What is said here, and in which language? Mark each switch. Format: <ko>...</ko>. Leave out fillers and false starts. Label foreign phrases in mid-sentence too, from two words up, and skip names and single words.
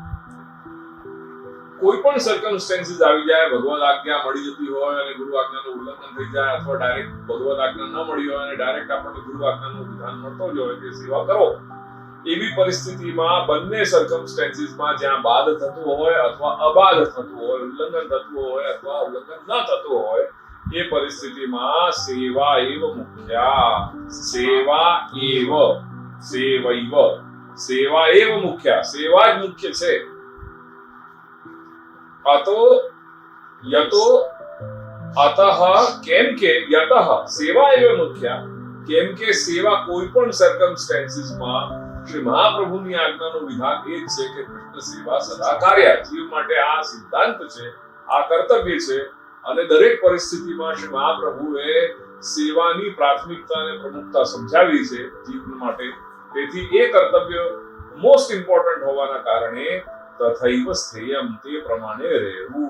<gu>કોઈ પણ સર્કમસ્ટેન્સીસ આવી જાય ભગવદ આજ્ઞા મળી જતી હોય અને ગુરુ આજ્ઞાનું ઉલ્લંઘન થઈ જાય અથવા ડાયરેક્ટ ભગવદ આજ્ઞા ન મળી હોય અને ડાયરેક્ટ આપણને ગુરુ આજ્ઞાનું વિધાન મળતો જ હોય કે સેવા કરો એવી પરિસ્થિતિમાં બંને સર્કમસ્ટેન્સીસમાં જ્યાં બાદ થતું હોય અથવા અબાધ થતું હોય ઉલ્લંઘન થતું હોય અથવા ઉલ્લંઘન ન થતું હોય એ પરિસ્થિતિમાં</gu> <sa>सेवा एव मुख्या सेवा एव मुख्या सेवा</sa> <gu>જ મુખ્ય છે</gu> <sa>अतो यतो अतः</sa> <gu>કેમ કે</gu> <sa>यतः सेवा एव मुख्या</sa> <gu>કેમ કે સેવા કોઈ પણ સર્કમસ્ટેન્સીસ માં શ્રી મહાપ્રભુની આજ્ઞાનું વિધાન એ જ છે કે કૃષ્ણ સેવા સદા કાર્ય. જીવ માટે આ સિદ્ધાંત છે, આ કર્તવ્ય છે, અને દરેક પરિસ્થિતિમાં શ્રી મહાપ્રભુએ સેવાની પ્રાથમિકતા અને પ્રમુખતા સમજાવી છે જીવ માટે. તેથી એ કર્તવ્ય</gu> <en>most important</en> <gu>હોવાના કારણે</gu> <sa>तथैव स्थेयम,</sa> <gu>તે પ્રમાણે રહેવું.</gu>